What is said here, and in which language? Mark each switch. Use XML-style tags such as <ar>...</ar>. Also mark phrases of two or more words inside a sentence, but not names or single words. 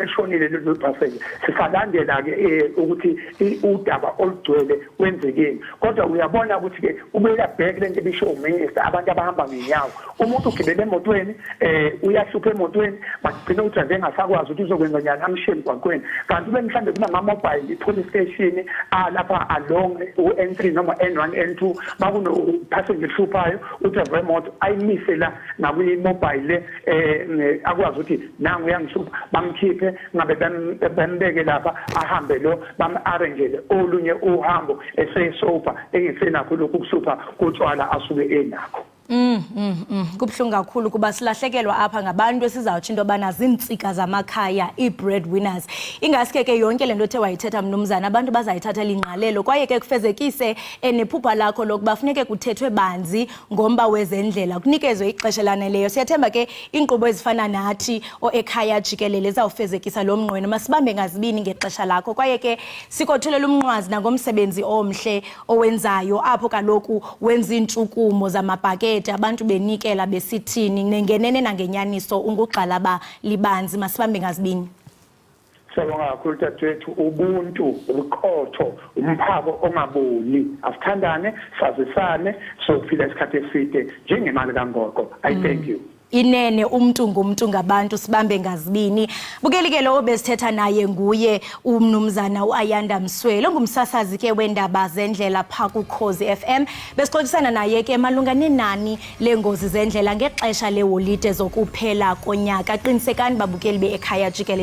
<zu>lishonile lelo passenger sisalandela-ke ukuthi udaba olugcwele wenzekeni kodwa uyabona ukuthi-ke ubeka bhek le nto ebisho uminister abantu abahamba ngenyawo umuntu ugibele emotweni uyahlupha emotweni bagcina udrayiva engasakwazi ukuthi uzokwenza njani amshiye emgwaqweni kanti ube mhlawumbe kunama-</zu> <en>mobile police station</en> <zu>lapha along u-N3 noma N1 N2 makuno-passenger ehluphayo udrayiva wemoto ayimise la nakwi-mobile akwazi ukuthi nangu uyangihlupha bamkhiphe ngabe bembeke lapha ahambe lo bam-arrangele olunye uhambo esesofa engesenakho lokhu kuhlupha kutshwala asuke enakho.</zu> <xh>Kubhlungu kakhulu kuba silahlekelwa apha ngabantu esizawutsho into yobana ziintsika zamakhaya ii-breadwinners ingaske ke yonke le nto othe wayithetha mnumzana abantu bazayithathela ingqalelo kwaye ke kufezekise nephupha lakho lokuba funeke kuthethwe banzi ngomba wezendlela kunikezwe ixesha laneleyo siyathemba ke iinkqubo ezifana nathi Ekhaya Jikelele zawufezekisa lo mnqweno masibambe ngazibini ngexesha lakho kwaye ke sikothulela umnqwazi nangomsebenzi omhle owenzayo apho kaloku wenza iintshukumo zamabhake abantu benikela besithini nengenene nangenyaniso ungugxalaba libanzi masibambe ngazibini.</xh> <zu>Sawubona kakhulu tatwethu ubuntu ubuqotho umphako ongaboli asithandane sazisane sokuphila isikhathi eside njengemali kaNgoqo.</zu> <en>I thank you.</en> <xh>Inene umuntu ngumuntu ngabantu sibambe ngazibini bukelike lo besithetha naye nguye umnumzana uAyanda Mswelo ngumsasazi ke wendaba zendlela pha ku Khosi FM besixoxisana naye ke malunga nenani lengozi zendlela ngexesha leholide zokuphela konyaka qinisekani babukeli beEkhaya Jikelele</xh>